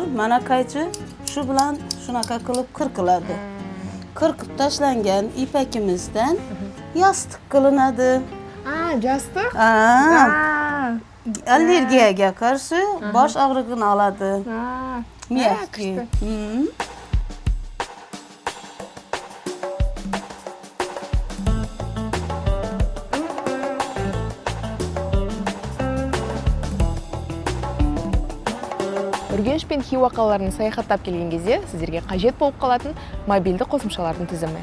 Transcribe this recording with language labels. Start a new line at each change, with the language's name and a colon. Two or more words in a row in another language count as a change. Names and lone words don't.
Uzbek: Mana qaychi shu bilan shunaqa qilib qirqiladi. Qirqib tashlangan ipakimizdan yostiq qilinadi.
Kazakh: Jastik?
Uzbek: Allergiyaga qarshi bosh og'rig'ini oladi. Miyakki.
Kazakh: Үргеніш пен Хиуа қалаларын саяхаттап келген кезде сіздерге қажет болып қалатын мобильді қосымшалардың тізімі.